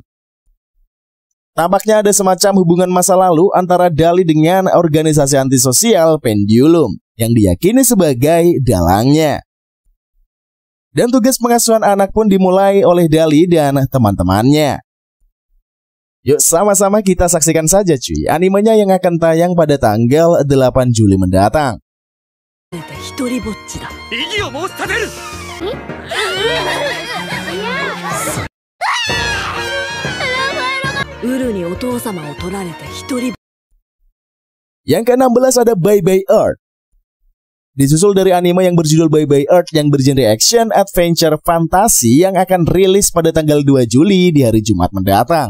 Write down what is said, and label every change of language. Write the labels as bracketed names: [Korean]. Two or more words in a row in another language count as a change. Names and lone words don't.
[Indonesian] Tampaknya ada semacam hubungan masa lalu antara Dali dengan organisasi antisosial Pendulum yang diyakini sebagai dalangnya. Dan tugas pengasuhan anak pun dimulai oleh Dali dan teman-temannya. Yuk sama-sama kita saksikan saja cuy animenya yang akan tayang pada tanggal 8 Juli mendatang. [Japanese] 異議を申し立てる。 [Indonesian] Yang ke-16 ada Bye Bye Earth. Disusul dari anime yang berjudul Bye Bye Earth yang bergenre action, adventure, fantasi yang akan rilis pada tanggal 2 Juli di hari Jumat mendatang.